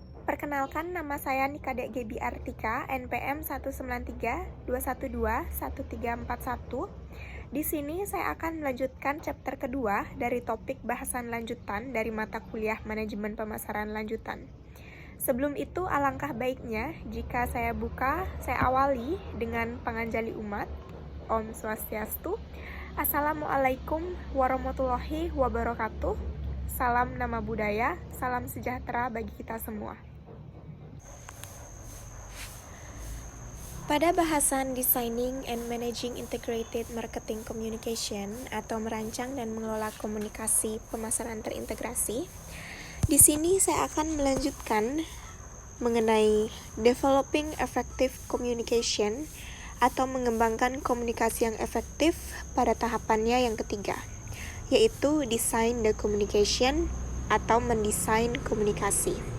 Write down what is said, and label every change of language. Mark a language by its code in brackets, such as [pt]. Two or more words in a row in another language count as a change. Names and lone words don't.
[id] Perkenalkan, nama saya Nikadek Gebi Artika, NPM 19321211341. Di sini saya akan melanjutkan chapter kedua dari topik bahasan lanjutan dari mata kuliah Manajemen Pemasaran Lanjutan. Sebelum itu, alangkah baiknya jika saya awali dengan [ban] panganjali umat. Om Swastiastu. [ar] السلام عليكم ورحمة الله وبركاته. [id] Salam nama budaya, salam sejahtera bagi kita semua. Pada bahasan [en] Designing and Managing Integrated Marketing Communication [id] atau merancang dan mengelola komunikasi pemasaran terintegrasi, di sini saya akan melanjutkan mengenai [en] Developing Effective Communication [id] atau mengembangkan komunikasi yang efektif pada tahapannya yang ketiga, yaitu [en] Design the Communication [id] atau mendesain komunikasi.